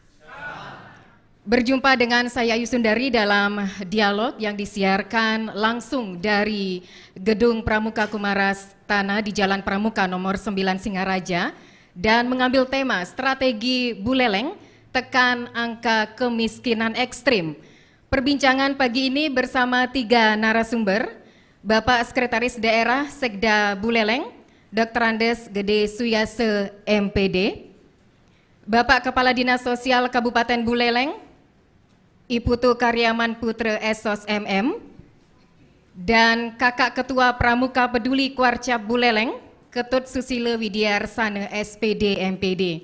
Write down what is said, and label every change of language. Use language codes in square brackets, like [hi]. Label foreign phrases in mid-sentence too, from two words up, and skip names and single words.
[id] Berjumpa dengan saya Ayu Sundari dalam dialog yang disiarkan langsung dari Gedung Pramuka Kumarastana di Jalan Pramuka nomor 9 Singaraja dan mengambil tema strategi Buleleng tekan angka kemiskinan ekstrim. Perbincangan pagi ini bersama 3 narasumber, Bapak Sekretaris Daerah Sekda Buleleng, Dr. Andes Gede Suyase MPD, Bapak Kepala Dinas Sosial Kabupaten Buleleng, Iputu Karyaman Putra Esos MM, dan Kakak Ketua Pramuka Peduli Kuarcap Buleleng, Ketut Susilo Widyarsana SPD MPD.